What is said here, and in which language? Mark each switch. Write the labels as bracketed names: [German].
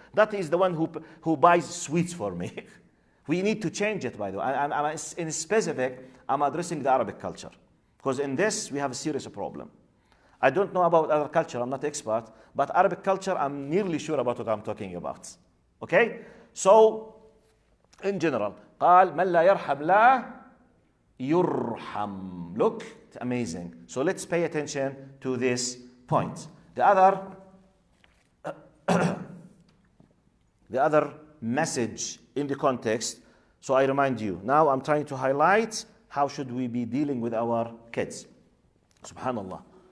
[English] That is the one who buys sweets for me. We need to change it, by the way. I'm in specific, I'm addressing the Arabic culture. Because in this, we have a serious problem. I don't know about other culture, I'm not expert, but Arabic culture, I'm nearly sure about what I'm talking about. Okay? So, in general, [Arabic] قال من لا يرحم لا يرحم. [English] Look, it's amazing. So let's pay attention to this point. The other message in the context, so I remind you, now I'm trying to highlight how should we be dealing with our kids. Subhanallah.